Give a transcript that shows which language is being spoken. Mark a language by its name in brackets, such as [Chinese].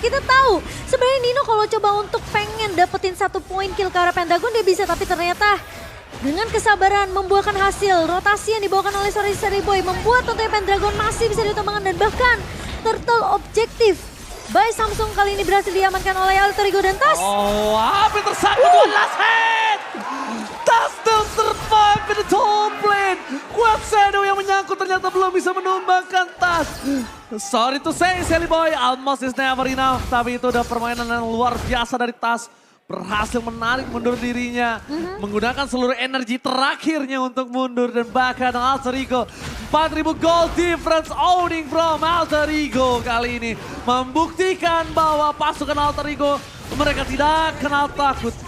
[Indonesian] Kita tahu sebenarnya Nino kalau coba untuk pengen dapetin satu poin kill ke arah Pendragon dia bisa, tapi ternyata dengan kesabaran membuahkan hasil. Rotasi yang dibawakan oleh Sally Boy membuat tentunya Pendragon masih bisa ditumbangkan dan bahkan turtle objektif by Samsung kali ini berhasil diamankan oleh Alter Ego dan Tas. Oh, hampir tersangkut [English] one last hit. Tas still survive in the top lane. [Indonesian] Quad Shadow yang menyangkut ternyata belum bisa menumbangkan Tas. [English] Sorry to say Sally Boy, almost is never enough. [Indonesian] Tapi itu udah permainan yang luar biasa dari Tas. Berhasil menarik mundur dirinya, menggunakan seluruh energi terakhirnya untuk mundur dan bahkan Alter Ego [English] 4.000 gold difference owning from [Indonesian] Alter Ego kali ini membuktikan bahwa pasukan Alter Ego mereka tidak kenal takut.